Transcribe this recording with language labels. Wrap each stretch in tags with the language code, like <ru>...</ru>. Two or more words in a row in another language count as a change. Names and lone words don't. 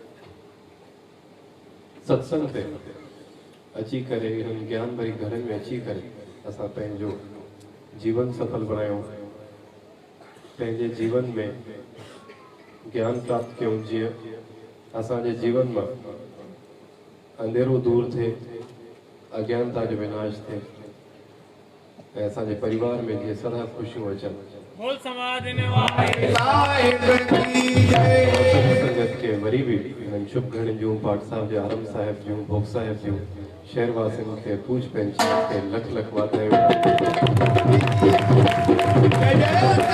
<sd>सत्संग ते अची करे हिननि ज्ञान भरी घरनि में अची करे असां पंहिंजो जीवन सफल बणायूं पंहिंजे जीवन में ज्ञान प्राप्त कयूं जीअं असांजे जीवन मां अंधेरो दूर थिए अज्ञानता जो विनाश थिए ऐं असांजे परिवार में जीअं सदा ख़ुशियूं अचनि</sd> <hi>बोल समाज निवास साहिब की जय</hi> <sd>संगत के वरी भी हिननि शुभ घड़ियुनि जूं पाठ साहिब जे आरम साहिब जूं भोग साहिब जूं शहरवासियुनि खे पूज पंचायत खे लख लख वाधायूं जय जय</sd>